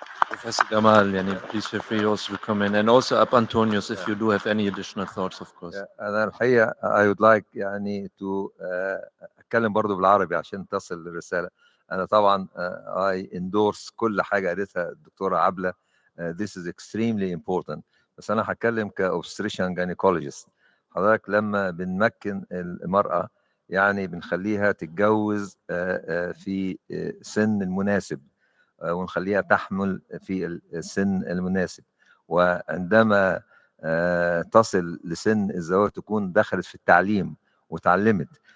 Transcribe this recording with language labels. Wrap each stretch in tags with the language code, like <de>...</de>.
<en>Professor Gamal, please feel free also to comment, and also up Antonius if you do have any additional thoughts, of course.</en> <ar>أنا الحقيقة</ar> <en>I would like to</en> <ar>أتكلم برضو بالعربي عشان تصل الرسالة. أنا طبعا</ar> <en>I endorse</en> <ar>كل حاجة قالتها الدكتورة عبلة.</ar> <en>This is extremely important.</en> <ar>بس أنا هتكلم كobstetrician gynecologist. حضرتك لما بنمكن المرأة بنخليها تتجوز في سن المناسب، ونخليها تحمل في السن المناسب، وعندما تصل لسن الزواج تكون دخلت في التعليم وتعلمت.</ar>